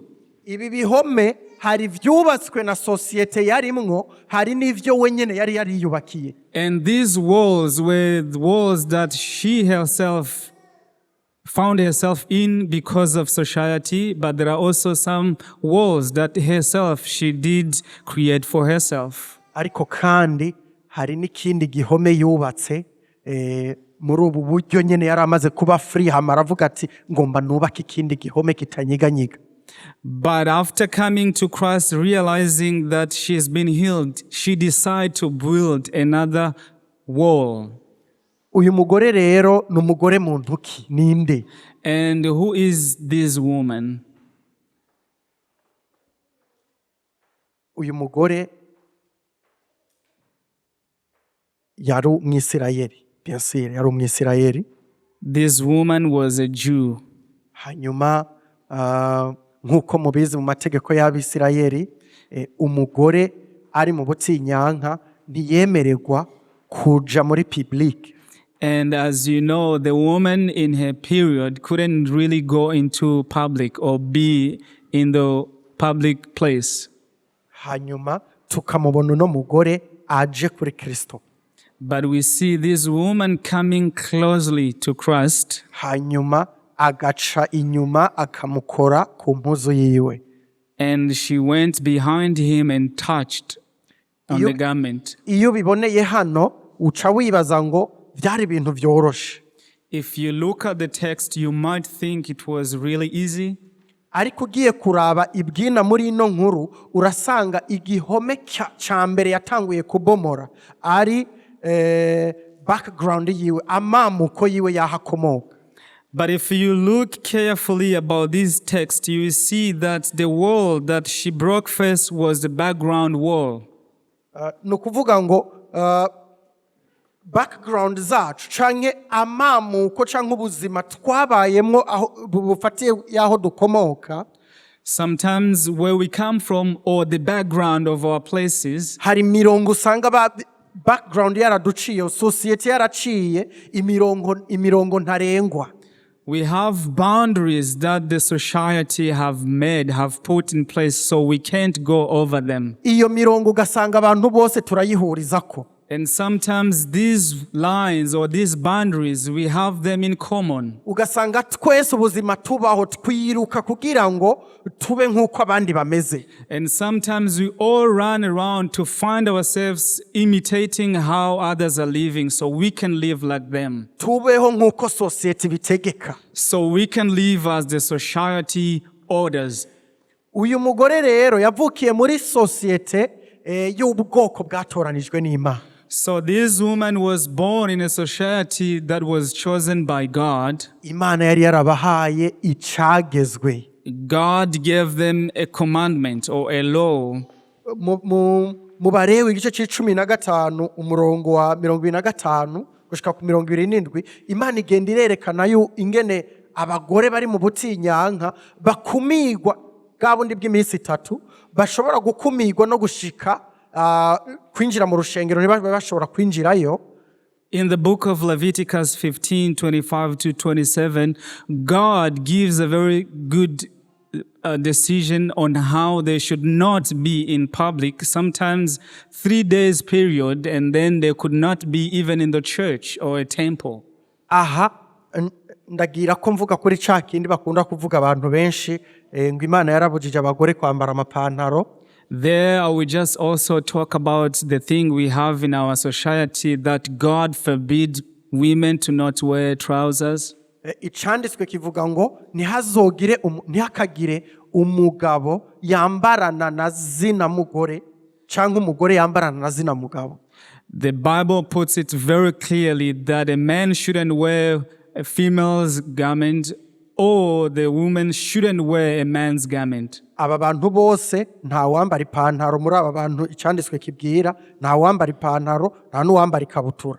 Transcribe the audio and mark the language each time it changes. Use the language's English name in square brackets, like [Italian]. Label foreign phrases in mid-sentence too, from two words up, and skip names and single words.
[Rundi] Ibi bihome hari vyubatswe na sosiyete yarimwo, hari n'ivyo wenyene yari yariyubakiye. [English] And these walls were the walls that she herself found herself in because of society, but there are also some walls that herself she did create for herself. [Rundi] Ariko kandi hari n'ikindi gihome yubatse muri ubu buryo nyene yari amaze kuba free, hama aravuga ati ngomba nubaka ikindi gihome kitanyiganyiga. [English] But after coming to Christ, realizing that she has been healed, she decided to build another wall. [Rundi] Uyu mugore rero ni umugore muntu ki? Ninde? [English] And who is this woman? [Rundi] Uyu mugore yari umwisirayeli. [French] Bien sûr, [Rundi] yari umwisirayeli. [English] This woman was a Jew. [Rundi] Hanyuma nk'uko mubizi mu mategeko y'Abisirayeli, umugore ari mu butinyanka ntiyemererwa kuja muri public. [English] And as you know, the woman in her period couldn't really go into public or be in the public place. [Rundi] Hanyuma tukamubona uno mugore aje kuri Kristo. [English] But we see this woman coming closely to Christ. [Rundi] Hanyuma agaca inyuma akamukora ku mpuzu yiwe. [English] And she went behind him and touched on the garment. [Rundi] Iyo biboneye hano uca wibaza ngo byari ibintu byoroshe. [English] If you look at the text, you might think it was really easy. [Rundi] Ariko ugiye kuraba ibwina muri ino nkuru urasanga igihome ca mbere yatanguye kubomora ari background yiwe, amamuko yiwe yahakomoka. [English] But if you look carefully about this text, you will see that the wall that she broke first was the background wall. [Rundi] Nukuvuga ngo background zacu canke amamuko canke ubuzima twabayemwo bufatiye yaho dukomoka. [English] Sometimes where we come from or the background of our places, [Rundi] hari mirongo usanga background yaraduciye, society yaraciye imirongo ntarengwa. [English] we have boundaries that the society have made, have put in place, so we can't go over them. [Rundi] Iyo mirongo ugasanga abantu bose turayihurizako. [English] And sometimes these lines or these boundaries, we have them in common. [Rundi] Ugasanga twese ubuzima tubaho twiruka kugira ngo tube nk'uko abandi bameze. [English] And sometimes we all run around to find ourselves imitating how others are living so we can live like them. [Rundi] Tubeho nk'uko society bitegeka. [English] So we can live as the society orders. [Rundi] Uyu mugore rero yavukiye muri societe y'ubwoko bwatoranijwe n'Imana. [English] So this woman was born in a society that was chosen by God. [Rundi] Imana yari yarabahaye icagezwe. [English] God gave them a commandment or a law. [Rundi] Mu Balewi igice c'15 umurongo wa 25 gushika ku 27, Imana igenda irerekana ingene abagore bari mu butinyanka bakumigwa bwabundi bw'iminsi 3 bashobora gukumigwa no gushika kwinjira mu rushengero ntibashobora kwinjirayo. [English] In the book of Leviticus 15:25-27, God gives a very good decision on how they should not be in public, sometimes 3 days period, and then they could not be even in the church or a temple. [Rundi] Aha ndagira ko mvuga kuri ca kindi bakunda kuvuga abantu benshi ngo Imana yarabujije abagore kwambara amapantaro. [English] There we just also talk about the thing we have in our society that God forbid women to not wear trousers. [Rundi] Icanditswe kivuga ngo ntihakagire umugabo yambarana na zina mugore cyangwa umugore yambarana na zina mugabo. [English] The Bible puts it very clearly that a man shouldn't wear a female's garment or the woman shouldn't wear a man's garment. [Rundi] Aba bantu bose nta wambara ipantaro muri aba bantu icanditswe kibwira, nta wambara ipantaro nta n'uwambara ikabutura.